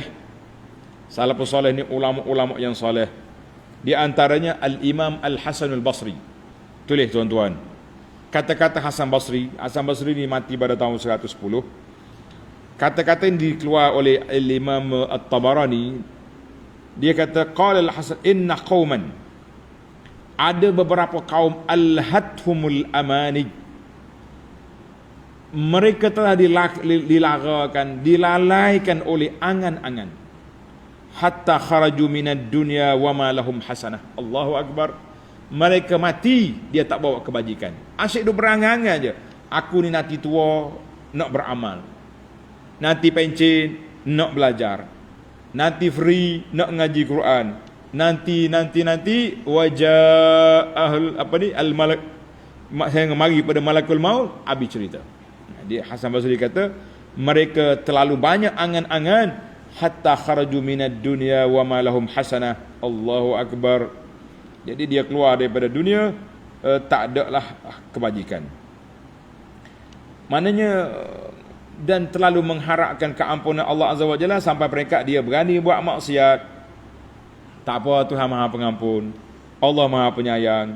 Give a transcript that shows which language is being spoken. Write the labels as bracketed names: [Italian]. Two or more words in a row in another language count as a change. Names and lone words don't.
[Malay] Salafus salih ni ulama-ulama yang salih. Di antaranya Al-Imam Al-Hasan Al-Basri. Tulis tuan-tuan. Kata-kata Hasan Basri. Hasan Basri ni mati pada tahun 110. Kata-kata yang dikeluar oleh Al-Imam At-Tabarani. Dia kata [Arabic] قال الحسن إن قوما, [Malay] ada beberapa kaum [Arabic] ألهتهم الأماني, [Malay] mereka telah dilarakan, dilalaikan oleh angan-angan, [Arabic] حتى خرجوا من الدنيا وما لهم حسنة. الله أكبر. [Malay] Mereka mati, dia tak bawa kebajikan. Asyik duk berangan-angan je. Aku ni nanti tua nak beramal, nanti pencen nak belajar, nanti free nak ngaji Quran, nanti wajah al malak, saya mari pada [Arabic] ملك الموت, [Malay] habis cerita. Dia Hasan Basri kata mereka terlalu banyak angan-angan [Arabic] حتى خرجوا من الدنيا وما لهم حسنة. الله أكبر. [Malay] Jadi dia keluar daripada dunia, tak ada lah kebajikan. Maknanya dan terlalu mengharapkan keampunan Allah [Arabic] عز وجل [Malay] sampai peringkat dia berani buat maksiat. Tak apa, Tuhan Maha Pengampun, Allah Maha Penyayang.